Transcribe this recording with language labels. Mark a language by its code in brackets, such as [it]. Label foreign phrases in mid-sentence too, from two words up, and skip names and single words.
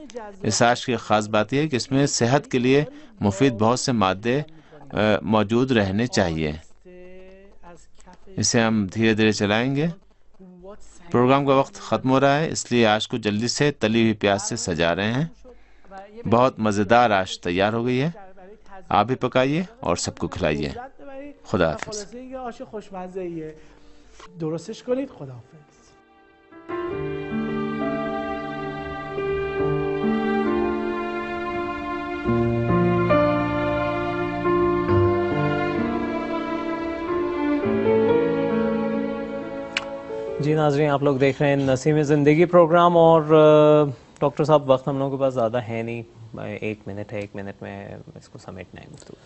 [ur] اس آج کی خاص بات یہ ہے کہ اس میں صحت کے لیے مفید بہت سے مادے موجود رہنے چاہیے۔ اسے ہم دھیرے دھیرے چلائیں گے۔ پروگرام کا وقت ختم ہو رہا ہے، اس لیے آج کو جلدی سے تلی ہوئی پیاز سے سجا رہے ہیں۔ بہت مزیدار آش تیار ہو گئی ہے، آپ بھی پکائیے اور سب کو کھلائیے۔ خدا حافظ۔ [fa] آش خوشمزه‌ایه، درستش کنید. خدا حافظ. [ur] جی ناظرین، آپ لوگ دیکھ رہے ہیں نسیم زندگی پروگرام، اور ڈاکٹر صاحب وقت ہم لوگوں کے پاس زیادہ ہے نہیں، 1 منٹ ہے، 1 منٹ میں اس کو سمیٹنا ہے گفتگو۔